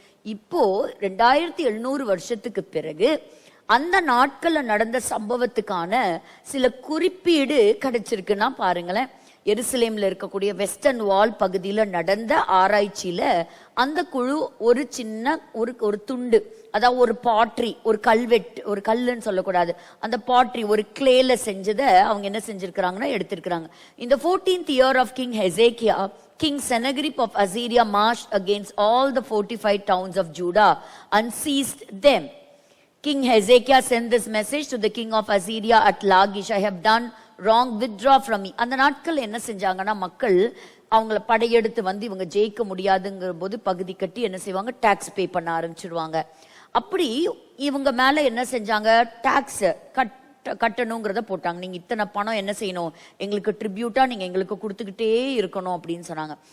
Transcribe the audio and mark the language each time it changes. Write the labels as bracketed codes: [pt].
[ta] இப்போ 2700 வருஷத்துக்கு பிறகு அந்த நாட்கள்ல நடந்த சம்பவத்துக்கான சில குறிப்பீடு கிடைச்சிருக்குன்னா பாருங்களேன். எருசலேம்ல இருக்கக்கூடிய வெஸ்டர்ன் வால் பகுதியில நடந்த ஆராய்ச்சியில அந்த குழு ஒரு சின்ன ஒரு துண்டு, அதாவது ஒரு பாட்ரி, ஒரு கல்வெட்டு, ஒரு கல்லுன்னு சொல்லக்கூடாது, அந்த பாட்ரி ஒரு கிளேல செஞ்சதை அவங்க என்ன செஞ்சிருக்கிறாங்கன்னா எடுத்திருக்கிறாங்க. [en] In the 14th year of King Hezekiah, King Sennacherib of Assyria marched against all the fortified towns of Judah and seized them. King Hezekiah sent this message to the king of Assyria at Lachish, I have done wrong, withdraw from me. [ta] அந்த நாட்கள் என்ன செஞ்சாங்கன்னா மக்கள் அவங்கள படையெடுத்து வந்து இவங்க ஜெயிக்க முடியாதுங்கிற போது பகுதி கட்டி என்ன செய்வாங்க, டாக்ஸ் பே பண்ண ஆரம்பிச்சிடுவாங்க. அப்படி இவங்க மேல என்ன செஞ்சாங்க, டாக்ஸ் கட்டணுங்கிறத போட்டாங்க. நீங்க இத்தனை பணம் என்ன செய்யணும், எங்களுக்கு ட்ரிபியூட்டா நீங்க எங்களுக்கு கொடுத்துக்கிட்டே இருக்கணும் அப்படின்னு சொன்னாங்க.